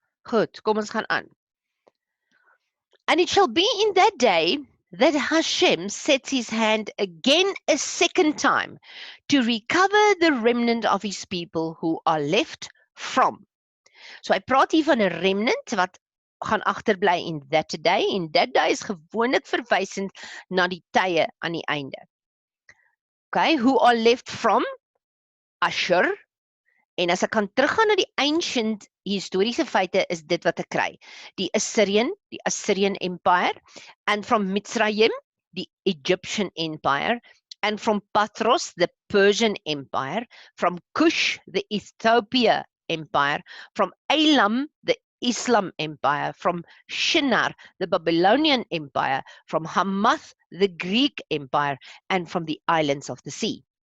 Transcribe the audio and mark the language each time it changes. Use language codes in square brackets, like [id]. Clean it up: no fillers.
[af] Goed, kom ons gaan aan. [en] And it shall be in that day that Hashem sets his hand again a second time to recover the remnant of his people who are left from. [af] So hy praat hier van 'n remnant wat gaan agterbly [en] in that day. [af] En that day is gewoonlik verwysend na die tye aan die einde. Okay, [en] who are left from Ashur. [af] En as ek kan teruggaan na die ancient historiese feite, is dit wat ek kry. [en] Die Assyrian Empire, and from Mitzrayim, the Egyptian Empire, and from Patros, the Persian Empire, from Cush, the Ethiopia Empire, from Elam, the Islam Empire, from Shinar, the Babylonian Empire, from Hamath, the Greek Empire, and from the islands of the sea.